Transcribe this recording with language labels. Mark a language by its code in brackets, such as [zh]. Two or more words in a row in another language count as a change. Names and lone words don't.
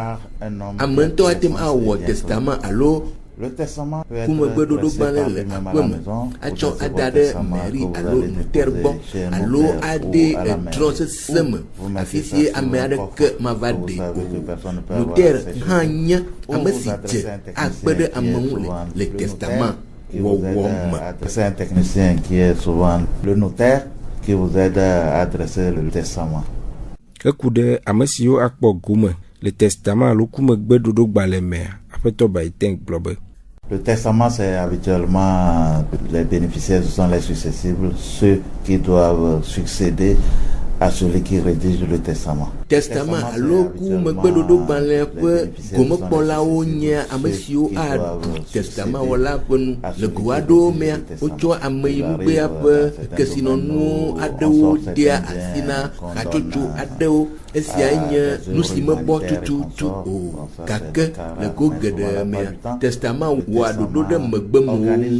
[ee] Ame ŋutɔ ate ŋu awɔ testament alo kumegbeɖoɖo gbalẽ le aƒe me atsɔ ada ɖe mairie alo notaire gbɔ alo ade edrɔ̃ sesẽ me afi si ame aɖeke mava ɖe o. Notaire hã nye ame si dze akpe ɖe ame ŋu le testament wɔwɔ me. [fr] C'est un technicien qui est souvent le notaire qui vous aide à adresser le testament. [ee] Eku ɖe ame siwo akpɔ gome le testament alo kumegbeɖoɖo gbalẽ mea, aƒetɔ Bayetin gblɔ be [fr] le testament, c'est habituellement les bénéficiaires, ce sont les successibles, ceux qui doivent succéder à celui qui rédige le testament. [ee] Testament alo kumegbeɖoɖo gbalẽ ƒe gomekpɔlawo nye ame siwo aɖu testament wɔla ƒe nu. Le go aɖewo mea wotsɔ ameyinugbea ƒe kesinɔnuwo aɖewo dea asi na hatsotso aɖewo. Esia nye nu si mebɔ tututu o, gake le go geɖe mea testament wɔa ɖoɖo ɖe megbemewo ŋu.